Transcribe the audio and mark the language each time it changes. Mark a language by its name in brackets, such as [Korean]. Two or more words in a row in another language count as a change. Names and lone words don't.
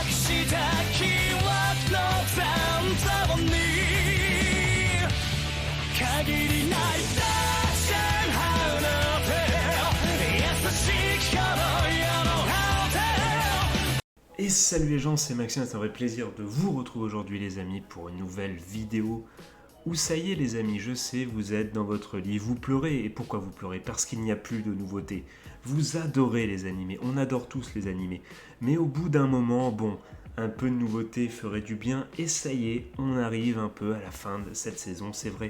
[Japanese] した記憶の残像に限りない大戦離れて優しき頃よの果て [French] Et salut les gens, c'est Maxime, c'est un vrai plaisir de vous retrouver aujourd'hui les amis pour une nouvelle vidéo où ça y est les amis, je sais, vous êtes dans votre lit, vous pleurez, et pourquoi vous pleurez? Parce qu'il n'y a plus de nouveautés. Vous adorez les animés, on adore tous les animés, mais au bout d'un moment, bon, un peu de nouveauté ferait du bien, et ça y est, on arrive un peu à la fin de cette saison, c'est vrai.